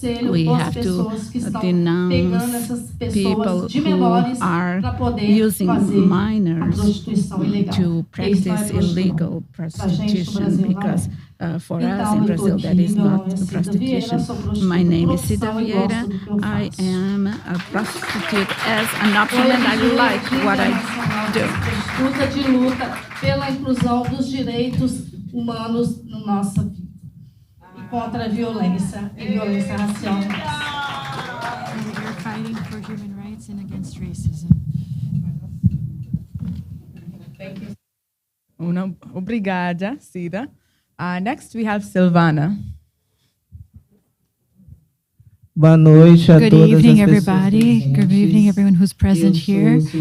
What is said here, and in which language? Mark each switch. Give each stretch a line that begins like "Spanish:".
English: We have to denounce people who are using minors to practice illegal prostitution, because for us in Brazil, that is not prostitution. My name is Cida Vieira. I am a prostitute as an option, and I like what I do.
Portuguese: Luta de luta pela inclusão dos direitos humanos na nossa vida e contra a violência e violência racial.
English: We're fighting for human rights and against racism. Thank you.
Portuguese: Obrigada, Cida.
English: Next, we have Silvana. Good evening, everybody. Good evening, everyone who's present here.